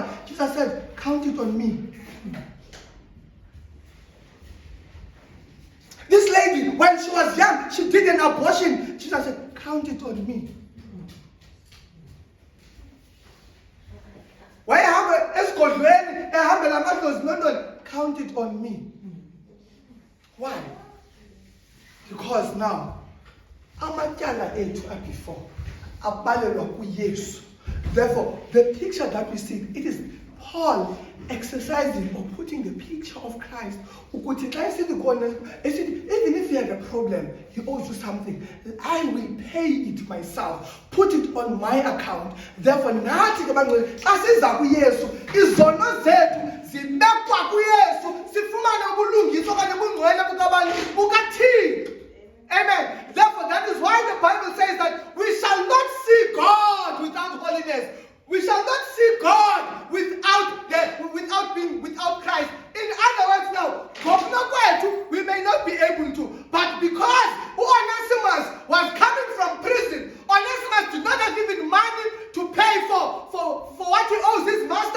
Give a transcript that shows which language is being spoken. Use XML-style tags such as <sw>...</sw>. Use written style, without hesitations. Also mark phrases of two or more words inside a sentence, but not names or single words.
<en>Jesus said, count it on me. This lady, when she was young, she did an abortion. Jesus said, count it on me. Why have a count it on me? Why? Because now,</en> <xh>amatyala ethu before, abalelwa kuYesu.</xh> <en>Therefore, the picture that we see, it is Paul exercising or putting the picture of Christ. Even if you have a problem, he owes you something. I will pay it myself. Put it on my account. Therefore,</en> <xh>nathi ke bangcwele xa siza kuYesu, izono zethu zibekwa kuYesu, sifumane ubulungiswa okanye ubungcwele bukaThixo.</xh> <en>Amen. Therefore, that is why the Bible says that we shall not see God without holiness. We shall not see God without Christ. In other words, now, we may not be able to, but because Onesimus was coming from prison, Onesimus did not have even money to pay for what he owes his master.</en>